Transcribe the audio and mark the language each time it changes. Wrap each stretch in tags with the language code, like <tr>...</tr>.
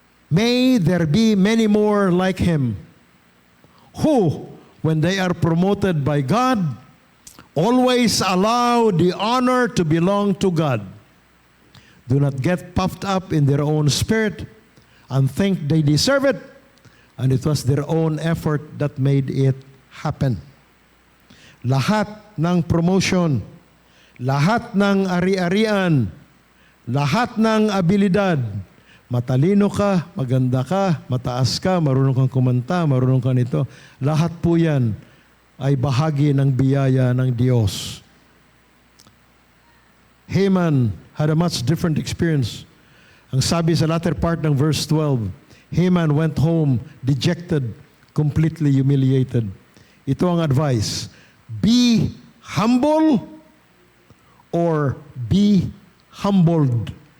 <en>May there be many more like him, who, when they are promoted by God, always allow the honor to belong to God. Do not get puffed up in their own spirit and think they deserve it, and it was their own effort that made it happen.</en> <tl>Lahat ng promotion, lahat ng ari-arian, lahat ng abilidad, matalino ka, maganda ka, mataas ka, marunong kang kumanta, marunong ka nito, lahat po yan ay bahagi ng biyaya ng Diyos.</tl> <en>Haman had a much different experience.</en> <tl>Ang sabi sa</tl> <en>latter part ng verse 12, Haman went home dejected, completely humiliated.</en> <tl>Ito ang advice.</tl> <en>Be humble or be humbled.</en>